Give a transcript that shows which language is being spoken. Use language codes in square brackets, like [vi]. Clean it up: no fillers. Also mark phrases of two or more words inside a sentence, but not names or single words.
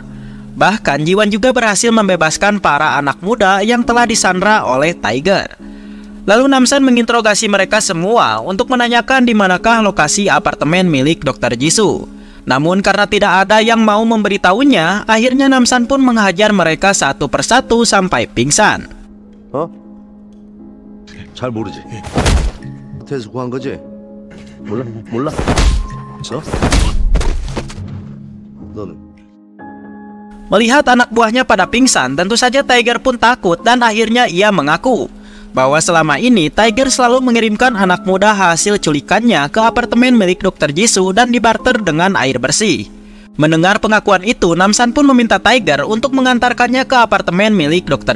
[id] Bahkan Jiwan juga berhasil membebaskan para anak muda yang telah disandra oleh Tiger. Lalu Namsan menginterogasi mereka semua untuk menanyakan di manakah lokasi apartemen milik Dr. Jisoo. Namun karena tidak ada yang mau memberitahunya, akhirnya Namsan pun menghajar mereka satu persatu sampai pingsan. [ko] 어? 잘 모르지. 호텔에서 구한 거지? 몰라? 너? 너는? [id] Melihat anak buahnya pada pingsan, tentu saja Tiger pun takut dan akhirnya ia mengaku bahwa selama ini Tiger selalu mengirimkan anak muda hasil culikannya ke apartemen milik Dr. Jisoo dan dibarter dengan air bersih. Mendengar pengakuan itu, Namsan pun meminta Tiger untuk mengantarkannya ke apartemen milik Dr.